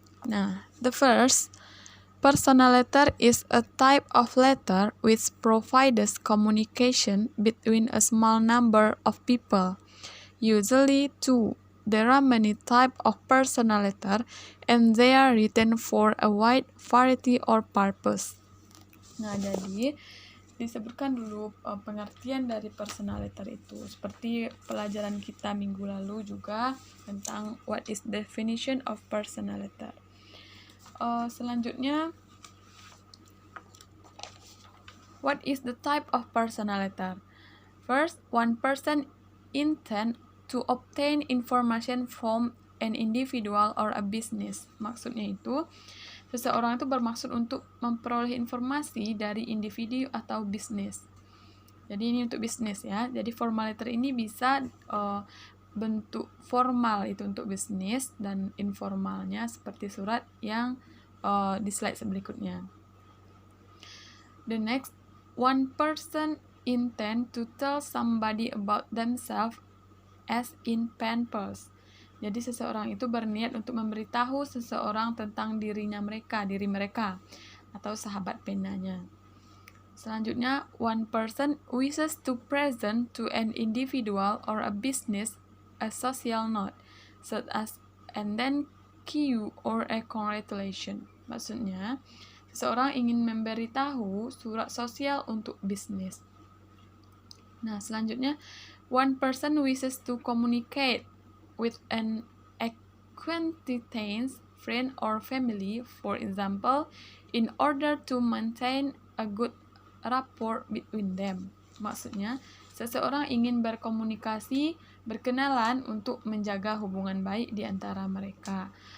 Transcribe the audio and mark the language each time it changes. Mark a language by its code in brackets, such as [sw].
[en] Nah, the first, personal letter is a type of letter which provides communication between a small number of people, usually two. There are many types of personal letter and they are written for a wide variety or purpose. [id] Nah, jadi disebutkan dulu pengertian dari personal letter itu. Seperti pelajaran kita minggu lalu juga tentang [en] what is definition of personal letter. Selanjutnya, what is the type of personal letter? First, one person intend to obtain information from an individual or a business. [id] Maksudnya itu, seseorang itu bermaksud untuk memperoleh informasi dari individu atau bisnis. Jadi ini untuk bisnis ya. Jadi formal letter ini bisa bentuk formal itu untuk bisnis dan informalnya seperti surat yang di slide berikutnya. [en] The next, one person intend to tell somebody about themselves as in pen pals. [id] Jadi seseorang itu berniat untuk memberitahu seseorang tentang diri mereka atau sahabat penanya. [en] Selanjutnya, one person wishes to present to an individual or a business a social note, such as and then you or a congratulation. [id] Maksudnya, seseorang ingin memberitahu surat sosial untuk bisnis. [en] Nah, selanjutnya, one person wishes to communicate with an acquaintance, friend, or family, for example, in order to maintain a good rapport between them. [id] Maksudnya, seseorang ingin berkomunikasi, berkenalan untuk menjaga hubungan baik di antara mereka.